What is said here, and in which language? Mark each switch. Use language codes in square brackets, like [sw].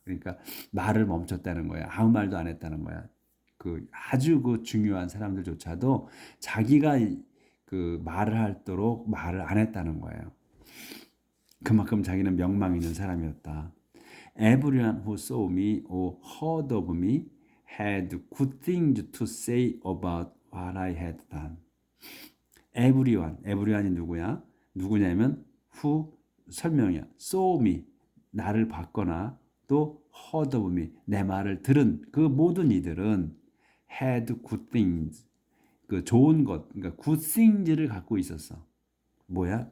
[ko] 그러니까 말을 멈췄다는 거야. 아무 말도 안 했다는 거야. 그 아주 그 중요한 사람들조차도 자기가 그 말을 하도록 말을 안 했다는 거예요. 그만큼 자기는 명망 있는 사람이었다. [en] Everyone who saw me or heard of me had good things to say about what I had done. [ko] everyone이 누구냐면 who 설명이야. [en] saw me, [ko] 나를 봤거나 또 [en] heard of me, [ko] 내 말을 들은 그 모든 이들은 [en] had good things, [ko] 그 좋은 것, 그러니까 good things를 갖고 있었어. 뭐야?